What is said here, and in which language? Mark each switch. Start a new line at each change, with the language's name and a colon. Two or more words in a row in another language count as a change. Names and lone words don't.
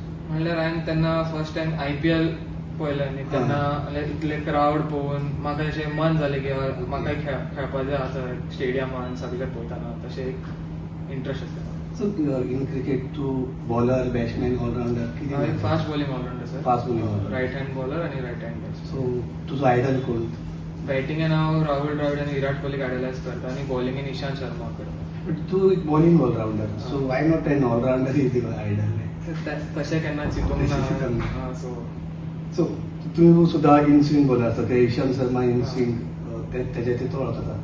Konkani: म्हणल्यार हांवें तेन्ना
English: first time
Konkani: IPL पळयलें आनी तेन्ना इतले क्रावड पळोवन म्हाका अशें मन जालें की म्हाकाय खेळपाक जाय आसा स्टेडियमान सगळे पळयताना. तशें एक इंट्रस्ट आसलें.
English: so in cricket तू bowler, batsman, all-rounder?
Konkani: हांवें
English: fast bowling all-rounder sir. fast bowling, right hand bowler आनी right hand batsman.
Konkani: सो तुजो आयडल कोण? बॅटिंगेन हांव राहुल द्रविड आनी विराट कोहलीक आयडलायज करता आनी बॉलिंगेन इशांत शर्मा करता.
English: बट
Konkani: तू एक
English: bowling all-rounder, so why not an all-rounder is your idol?
Konkani: तशें केन्ना चिंतूंक ना. सो तू सुद्धा
English: in swing bowler
Konkani: आसा, ते इशांत शर्मा
English: in swing
Konkani: तेजे तो वळखता.